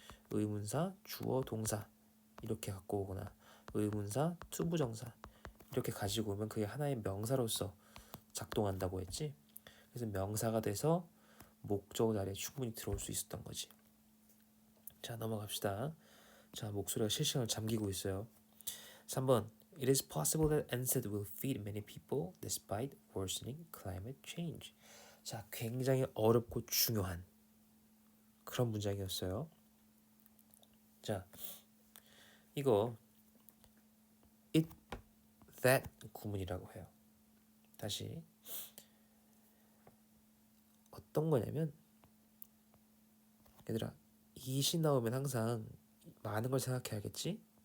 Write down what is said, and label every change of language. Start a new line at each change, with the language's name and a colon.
Korean: 의문사, 주어, 동사 이렇게 갖고 오거나 의문사, 투부정사 이렇게 가지고 오면 그게 하나의 명사로서 작동한다고 했지. 그래서 명사가 돼서 목적어 자리에 충분히 들어올 수 있었던 거지. 자, 넘어갑시다. 자, 목소리가 실시간으로 잠기고 있어요. 3번.
English: It is possible that NSAID will feed many people despite worsening climate change.
Korean: 자, 굉장히 어렵고 중요한 그런 문장이었어요. 자, 이거 it, that 구문이라고 해요. 다시 어떤 거냐면 얘들아, it이 나오면 항상 많은 걸 생각해야겠지?